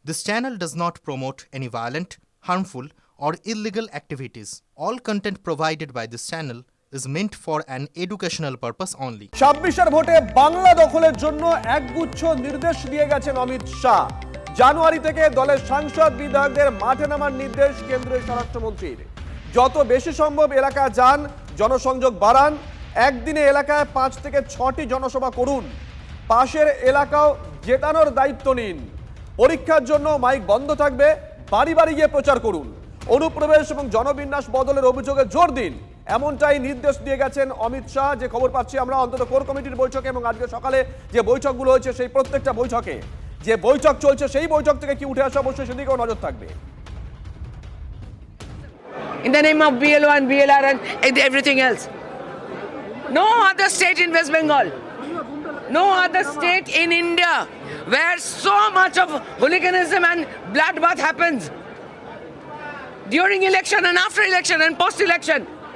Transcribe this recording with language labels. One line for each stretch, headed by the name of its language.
English: This channel does not promote any violent, harmful, or illegal activities. All content provided by this channel is meant for an educational purpose only.
Bangla: 26 ভোটে বাংলা দখলের জন্য একগুচ্ছ নির্দেশ দিয়ে গেছেন অমিত শাহ। জানুয়ারি থেকে দলের সাংসদ বিধায়কদের মাঠে নামার নির্দেশ কেন্দ্রীয় স্বরাষ্ট্রমন্ত্রীর। যত বেশি সম্ভব এলাকা যান, জনসংযোগ বাড়ান, একদিনে এলাকায় 5 থেকে 6টি জনসভা করুন, পাশের এলাকাও জেতানোর দায়িত্ব নিন। পরীক্ষার জন্য মাইক বন্ধ থাকবে, বাড়ি বাড়ি গিয়ে প্রচার করুন, অনুপ্রবেশ এবং জনবিন্যাস বদলের অভিযোগে জোর দিন, এমনটাই নির্দেশ দিয়ে গেছেন অমিত শাহ। যে খবর পাচ্ছি আমরা অন্তত কোর কমিটির বৈঠকে এবং আজকে সকালে যে বৈঠকগুলো হয়েছে সেই প্রত্যেকটা বৈঠকে যে বৈঠক চলছে সেই বৈঠক থেকে কি উঠে আসে অবশ্যই সেদিকেও নজর থাকবে।
English: In the name of BLO and BLR and everything else. No other state in West Bengal, no other state in India where so much of hooliganism and bloodbath happens during election and after election and post-election.